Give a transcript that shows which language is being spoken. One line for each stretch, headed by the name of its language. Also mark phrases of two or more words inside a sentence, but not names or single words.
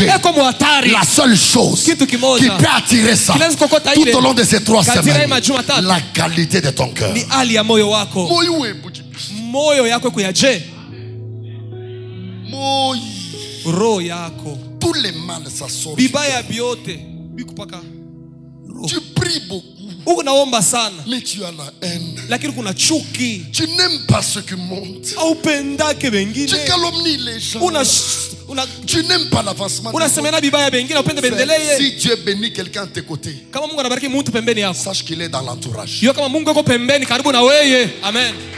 French: La seule chose qui peut attirer ça tout au long de ces 3 semaines, la qualité de ton cœur. Tous les mal, ça sort. Tu pries beaucoup.
Swahili: Unaomba sana.
French: Mais tu as la haine.
Swahili: Lakini kuna chuki.
French: Tu n'aimes pas ceux qui montent.
Swahili: Haupendake wengine.
French: Tu calomnies les gens. Tu n'aimes pas l'avancement. Si Dieu bénit quelqu'un de tes côtés, sache qu'il est dans l'entourage. Amen.